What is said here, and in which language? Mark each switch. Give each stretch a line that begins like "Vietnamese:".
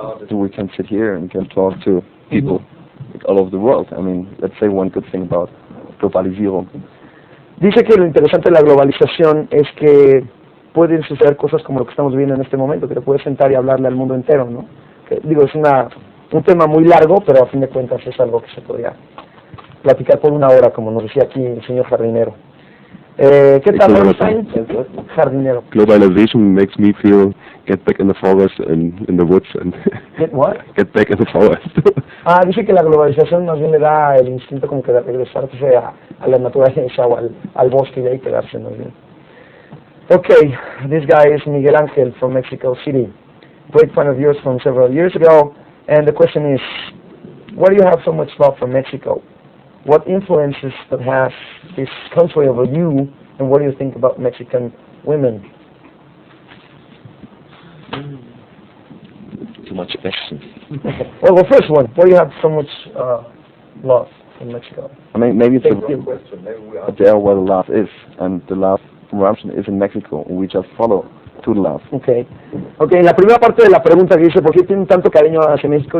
English: We can sit here and can talk to people all over the world. I mean, let's say one good thing about globalization.
Spanish: Dice que lo interesante de la globalización es que pueden suceder cosas como lo que estamos viviendo en este momento, que te puedes sentar y hablarle al mundo entero, ¿no? Que, digo, es un tema muy largo, pero a fin de cuentas es algo que se podría platicar por una hora, como nos decía aquí el señor jardinero. ¿Qué tal, Rammstein? Jardinero.
English: Globalization makes me feel get back in the forest and in the woods and Get what? get back in the forest.
Spanish: Dice que la globalización más bien le da el instinto como que de regresarse a la naturaleza o al bosque y de ahí quedarse, ¿no?
English: Okay, this guy is Miguel Angel from Mexico City. Great fan of yours from several years ago. And the question is, why do you have so much love for Mexico? What influences that has this country over you, and what do you think about Mexican women? Too much questions. Well, the first one, why do you have so much love in Mexico? I mean, maybe it's the Thank you. question. Maybe we are there where the love is, and the love from Rammstein is in Mexico. We just follow to the love. Okay.
Spanish: Okay, la primera parte de la pregunta que dice, ¿por qué tienen tanto cariño hacia México?